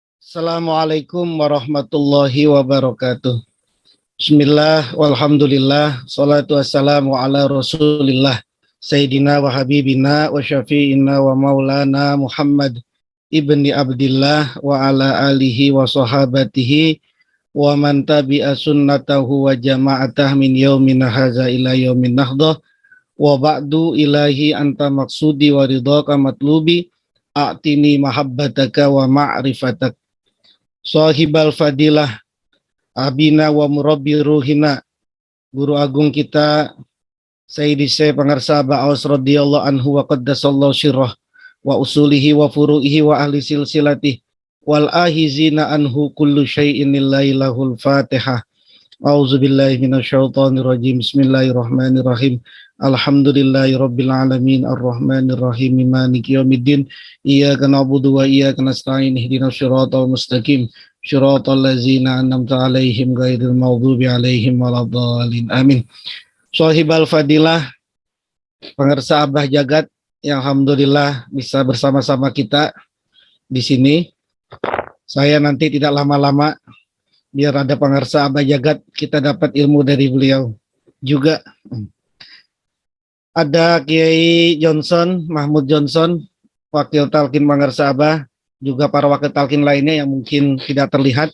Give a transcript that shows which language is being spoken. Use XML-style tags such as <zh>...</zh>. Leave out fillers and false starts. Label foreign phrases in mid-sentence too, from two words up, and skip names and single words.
<ar>السلام عليكم ورحمة الله وبركاته. بسم الله والحمد لله والصلاة والسلام على رسول الله سيدنا وحبيبنا وشفيعنا ومولانا محمد بن عبد الله وعلى آله وصحابته ومن تبع سنته وجماعته من يومنا هذا إلى يوم النهضة وبعد إلهي أنت مقصودي ورضاك مطلوبي أعطني محبتك ومعرفتك صاحب الفضيلة أبينا ومربي روحنا,</ar> <id>guru agung kita</id> <ar>Sayyidi Syekh Pangarsa Ba'aus رضي الله عنه وقدس الله سره وأصوله وفروعه وأهل سلسلته والآخذين عنه كل شيء لله الفاتحة. أعوذ بالله من الشيطان الرجيم بسم الله الرحمن الرحيم. الحمد لله رب العالمين الرحمن الرحيم مالك يوم الدين. إياك نعبد وإياك نستعين اهدنا الصراط المستقيم. صراط الذين أنعمت عليهم غير المغضوب عليهم ولا الضالين. آمين صاحب الفضيلة,</ar> <id>pengarsa Abah Jagat yang alhamdulillah bisa bersama-sama kita di sini. Saya nanti tidak lama-lama, biar ada pengarsa Abah Jagat, kita dapat ilmu dari beliau juga. Ada Kiai Johnson, Mahmud Johnson, Wakil Talkin Pengarsa Abah, juga para wakil talkin lainnya yang mungkin tidak terlihat.</id>